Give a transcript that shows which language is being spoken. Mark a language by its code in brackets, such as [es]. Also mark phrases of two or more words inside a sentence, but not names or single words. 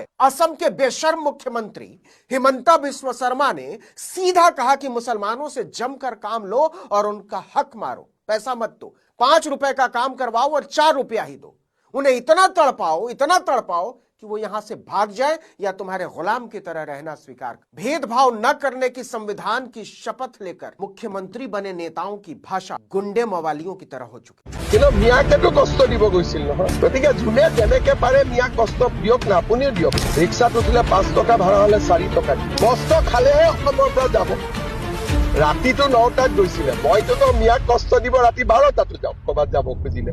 [hi] असम के बेशर्म मुख्यमंत्री हिमंता बिस्वा शर्मा ने सीधा कहा कि मुसलमानों से जमकर काम लो और उनका हक मारो, पैसा मत दो, 5 रुपए का काम करवाओ और 4 रुपया ही दो। उन्हें इतना तड़पाओ कि वो यहां से भाग जाए या तुम्हारे गुलाम की तरह रहना स्वीकार कर। भेदभाव न करने की संविधान की शपथ लेकर मुख्यमंत्री बने नेताओं की भाषा गुंडे मवालियों की तरह हो चुकी है। [as] কিন্তু মিয়াকেতো কষ্ট দিব গৈছিল নহয়, গতিকে যোনে যেনেকে পাৰে মিয়াক কষ্ট দিয়ক না, আপুনিও দিয়ক। ৰিক্সাত উঠিলে 5 টকা ভাড়া হলে 4 টকা কষ্ট খালেহে অসমৰ পৰা যাব। ৰাতিটো 9টাত গৈছিলে, মইতো মিয়াক কষ্ট দিব ৰাতি 12টাতো যাওক ক'ৰবাত যাব খুজিলে।